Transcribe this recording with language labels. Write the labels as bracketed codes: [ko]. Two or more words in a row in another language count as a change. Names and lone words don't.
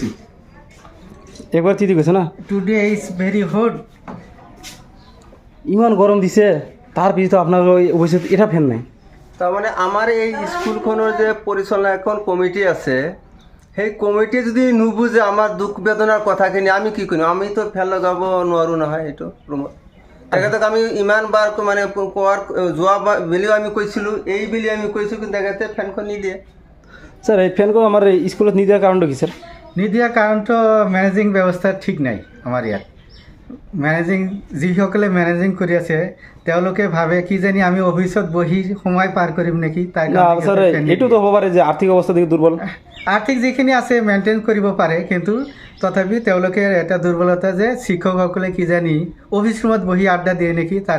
[bn] একবার চিঠি গেছে না? [en] Today is very hot. [bn] ইমান গরম দিছে তার পিছনে তো আপনার ওই অবশ্যই এটা ফ্যান নাই। [as] তার মানে আমার এই স্কুলখনের যে পরিচালনা এখন কমিটি আছে, সেই কমিটি যদি নুবুজে আমার দুঃখ বেদনার কথাখিনি আমি কি করি, আমি তো ফেন লগাব নোৱাৰো নহয় এইটো ৰুমত। তেখেতক আমি ইমানবাৰ মানে কোৱাৰ যোৱা বেলিও আমি কৈছিলোঁ, এই বেলি আমি কৈছোঁ, কিন্তু তেখেতে ফেনখন নিদিয়ে। [bn] স্যার এই ফ্যানগুলো আমার স্কুলত নিদিয়ার কারণটা কি স্যার? [as] নিদিয়াৰ কাৰণটো মেনেজিং ব্যৱস্থা ঠিক নাই আমাৰ ইয়াত। মেনেজিং যিসকলে মেনেজিং কৰি আছে তেওঁলোকে ভাবে কিজানি আমি অফিচত বহি সময় পাৰ কৰিম নেকি, তাৰ না কাৰণে স্যার সিহঁতে fan এইটো তো হ'ব পাৰে যে আৰ্থিক অৱস্থা দিকে দুৰ্বল। আৰ্থিক যিখিনি আছে মেইনটেইন কৰিব পাৰে, কিন্তু তথাপি তেওঁলোকে এটা দুৰ্বলতা যে শিক্ষকসকলে কিজানি অফিচ ৰুমত বহি আড্ডা দিয়ে নেকি, তাৰ